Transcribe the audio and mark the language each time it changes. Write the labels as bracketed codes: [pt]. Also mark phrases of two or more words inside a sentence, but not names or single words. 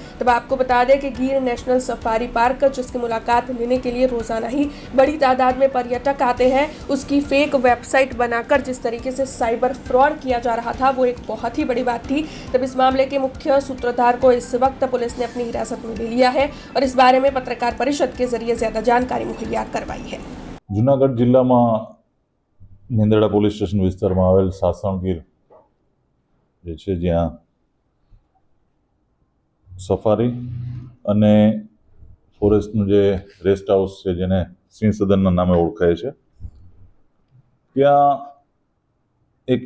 [hi] तब आपको बता दें कि गिर नेशनल सफारी पार्क, जिसकी मुलाकात लेने के लिए रोजाना ही बड़ी तादाद में पर्यटक आते हैं, उसकी फेक वेबसाइट बनाकर जिस तरीके से [en] cyber fraud [hi] किया जा रहा था, वो एक बहुत ही बड़ी बात थी। तब इस मामले के मुख्य सूत्रधार को इस वक्त पुलिस ने अपनी हिरासत में ले लिया है और इस बारे में पत्रकार परिषद के जरिए ज्यादा जानकारी मुहैया करवाई है। [gu] જૂનાગઢ જિલ્લા મેં મેંદરડા પોલીસ સ્ટેશન વિસ્તાર મેં આવેલ સાસણગીર જ્યાં સફારી અને ફોરેસ્ટનું જે [en] rest house [gu] હૈ જેને સિંહ સદનના નામે ઓળખાય છે, ત્યાં એક